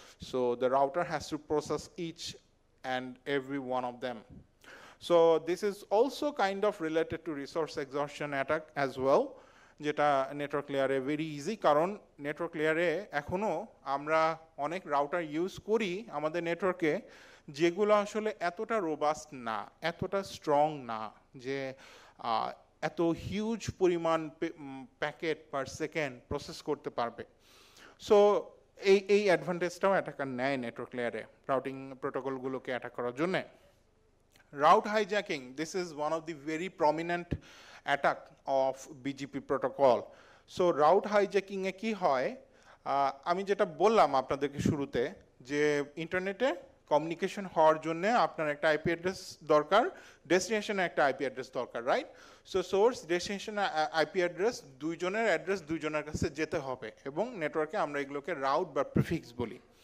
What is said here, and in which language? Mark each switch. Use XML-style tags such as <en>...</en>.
<en>So the router has to process each and every one of them. So this is also kind of related to resource exhaustion attack as well, যেটা network লেয়ারে very easy.</en> <bn>কারণ network লেয়ারে এখনও আমরা অনেক router use করি আমাদের নেটওয়ার্কে যেগুলো আসলে এতটা রোবাস্ট না, এতটা স্ট্রং না যে এত হিউজ পরিমাণ প্যাকেট পার সেকেন্ড প্রসেস করতে পারবে। সো এই অ্যাডভান্টেজটাও অ্যাটাকার নেয় নেটওয়ার্ক লেয়ারে রাউটিং প্রোটোকলগুলোকে অ্যাটাক করার জন্যে।</bn> <en>Route hijacking, this is one of the very prominent attack of BGP protocol.</en> <bn>So route hijacking এ কি হয়, আমি যেটা বললাম আপনাদেরকে শুরুতে যে ইন্টারনেটে কমিউনিকেশন হওয়ার জন্য আপনার একটা IP অ্যাড্রেস দরকার, ডেস্টিনেশনে একটা IP অ্যাড্রেস দরকার, right? So source destination IP address দুইজনের অ্যাড্রেস দুইজনের কাছে যেতে হবে এবং নেটওয়ার্কে আমরা এগুলোকে রাউট বা প্রিফিক্স বলি।</bn>